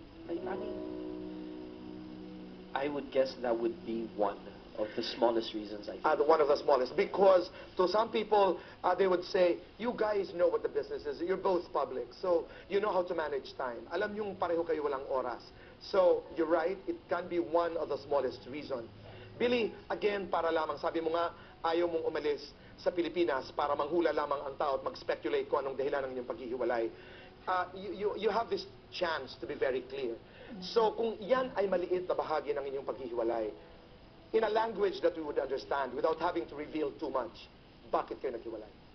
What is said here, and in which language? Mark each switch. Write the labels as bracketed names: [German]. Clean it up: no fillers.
[English] I mean, I would guess that would be one of the smallest reasons I think. One of the smallest. Because to some people, they would say, you guys know what the business is. You're both public. So you know how to manage time. [Filipino] Alam yung pareho kayo walang oras. [English] So you're right, it can be one of the smallest reason. [Filipino] Billy, again, para lamang, sabi mo nga, ayaw mong umalis sa Pilipinas para manghula lamang ang tao at mag-speculate kung anong dahilan ng inyong paghihiwalay. [English] You have this chance to be very clear. [Filipino] So kung yan ay maliit na bahagi ng inyong paghihiwalay, [English] in a language that we would understand without having to reveal too much, [Filipino] bakit kayo naghiwalay?